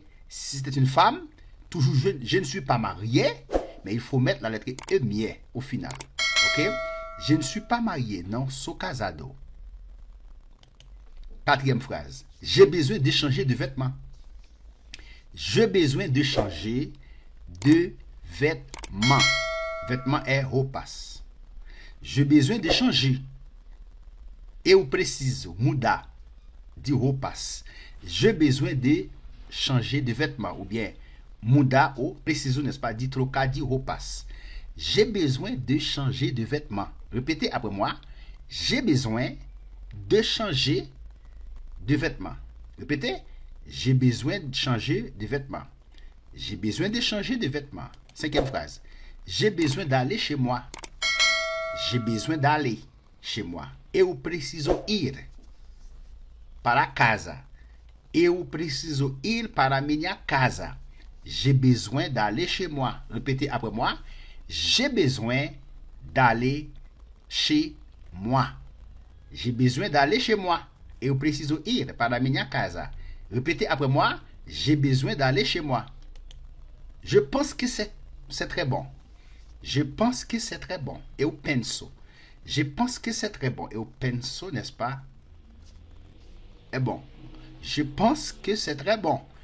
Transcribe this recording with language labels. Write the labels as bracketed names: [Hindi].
[French] Si c'était une femme, toujours je ne suis pas marié, mais il faut mettre la lettre E muet au final. Ok? Je ne suis pas marié, non [Portuguese] sou casado. [French] Quatrième phrase. J'ai besoin de changer de vêtements. J'ai besoin de changer de vêtements. Vêtements est [Portuguese] roupas. [French] J'ai besoin de changer. [Portuguese] Eu preciso mudar de roupas. [French] J'ai besoin de changer de vêtements. Ou bien, [Portuguese] mudar ou preciso, [French] n'est-ce pas, [Portuguese] de trocar de roupas. [French] J'ai besoin de changer de vêtements. Répétez après moi. J'ai besoin de changer de vêtements. Répétez. J'ai besoin de changer de vêtements. J'ai besoin de changer de vêtements. Cinquième phrase. J'ai besoin d'aller chez moi. J'ai besoin d'aller chez moi. [Portuguese] Eu preciso ir para casa. Eu preciso ir para minha casa. [French] J'ai besoin d'aller chez moi. Répétez après moi. J'ai besoin d'aller chez moi. J'ai besoin d'aller chez moi. [Portuguese] Eu preciso ir para minha casa. [French] Répétez après moi. J'ai besoin d'aller chez moi. Je pense que c'est très bon. Je pense que c'est très bon. [Portuguese] Eu penso. [French] Je pense que c'est très bon. [Portuguese] Eu penso, [French] n'est-ce pas? Est bon. Je pense que c'est très bon.